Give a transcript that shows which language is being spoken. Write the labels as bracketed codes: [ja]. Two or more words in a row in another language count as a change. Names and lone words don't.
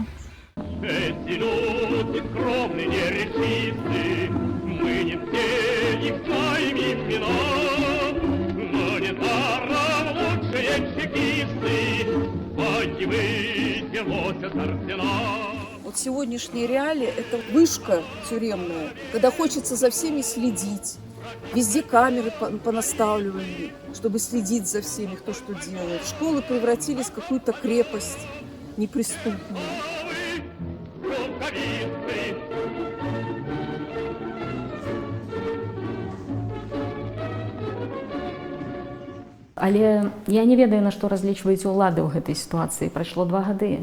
[ru] Эти люди скромные, неречисты, мы не все их знаем имена, но недаром лучшие чекисты боевые носят арсенал. Вот сегодняшние реалии – это вышка тюремная, когда хочется за всеми следить. Везде камеры понаставливали, чтобы следить за всеми, кто что делает. Школы превратились в какую-то крепость неприступную. [be] Але я не ведаю, на што разлічваюць улады ў гэтай сітуацыі. Прайшло 2 гады.